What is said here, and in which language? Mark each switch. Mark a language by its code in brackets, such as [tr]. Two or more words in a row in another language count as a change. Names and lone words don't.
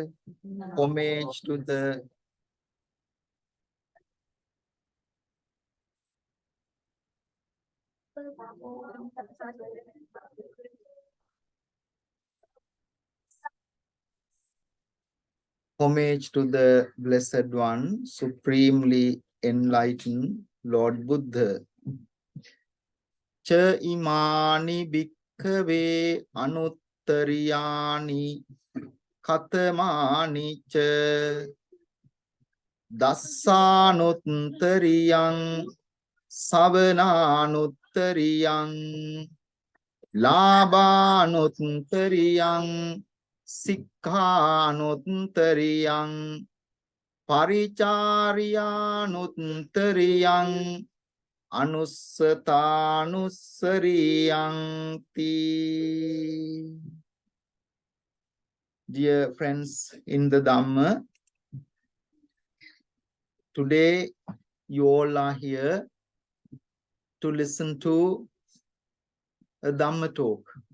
[en] Homage to the Homage to the Blessed One, supremely enlightened Lord Buddha. [pi] Cha imani bhikkhave anuttariyani katamani cha dassānuttariyang savanānuttariyang Labānuttariyaṃ Sikkhanuttariyaṃ Parichāryanuttariyaṃ Anussatanussariyaṃ-ti. [en] Dear friends in the Dhamma, today you all are here to listen to a Dhamma talk.